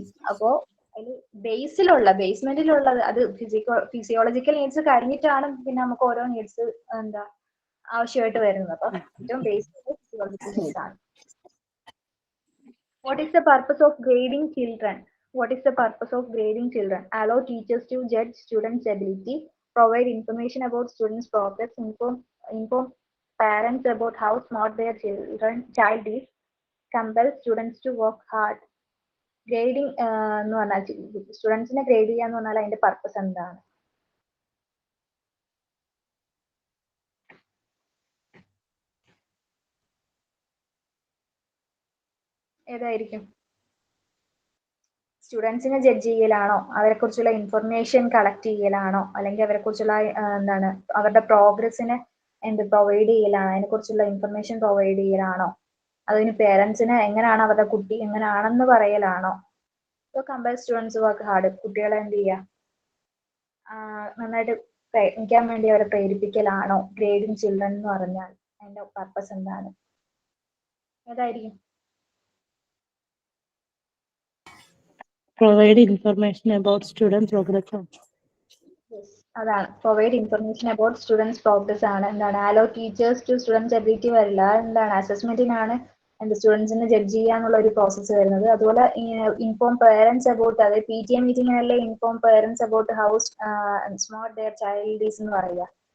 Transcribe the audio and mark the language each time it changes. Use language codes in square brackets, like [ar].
[ml] അപ്പോ അതിൽ ബേസ്മെന്റിലുള്ളത് അത് ഫിസിയോളജിക്കൽ നീഡ്സ് കഴിഞ്ഞിട്ടാണ് പിന്നെ നമുക്ക് ഓരോ നീഡ്സ് എന്താ ആവശ്യമായിട്ട് വരുന്നത്. അപ്പൊ ഏറ്റവും ബേസിക് ഫിസിയോളജിക്കൽ നീഡ്സ് ആണ്. [en] What is the purpose of grading children? What is the purpose of grading children? Allow teachers to judge students' ability, provide information about students' progress, inform parents about how smart their child is, compel students to work hard. [ml] Grading എന്ന് പറഞ്ഞാൽ സ്റ്റുഡൻസിനെ grade ചെയ്യാന്ന് പറഞ്ഞാൽ അതിന്റെ purpose എന്താണ്? ഏതായിരിക്കും? സ്റ്റുഡൻസിനെ judge ചെയ്യലാണോ, അവരെ കുറിച്ചുള്ള information collect ചെയ്യലാണോ, അല്ലെങ്കിൽ അവരെ കുറിച്ചുള്ള എന്താണ് അവരുടെ പ്രോഗ്രസിനെ പ്രൊവൈഡ് ചെയ്യലാണോ, അതിനെ കുറിച്ചുള്ള ഇൻഫർമേഷൻ പ്രൊവൈഡ് ചെയ്യലാണോ, അതിന് പേരൻസിന് എങ്ങനെയാണ് അവരുടെ കുട്ടി എങ്ങനെയാണെന്ന് പറയലാണോ? [en] so compare students work hard, [ml] കുട്ടികളെ എന്ത് ചെയ്യുക, നന്നായിട്ട് പ്രയത്നിക്കാൻ വേണ്ടി അവരെ പ്രേരിപ്പിക്കലാണോ ഗ്രേഡിങ് ചിൽഡ്രൻ എന്ന് പറഞ്ഞാൽ? അതിന്റെ പർപ്പസ് എന്താണ്? ഏതായിരിക്കും? [en] Provide information about student progress. [ml] അതാണ് [en] provide information about students progress [ml] ആണ്. എന്താണ് ആലോ ടീച്ചേഴ്സ് ടു സ്റ്റുഡൻസ് എബിലിറ്റി വരില്ല. എന്താണ് അസസ്മെന്റിനാണ് സ്റ്റുഡൻസിനെ ജഡ്ജ് ചെയ്യാന്നുള്ള ഒരു പ്രോസസ്സ് വരുന്നത്. അതുപോലെ [en] inform parents about, അതായത് PTA മീറ്റിംഗിനല്ലേ inform parents about how smart their child is [ml] എന്ന് പറയുക.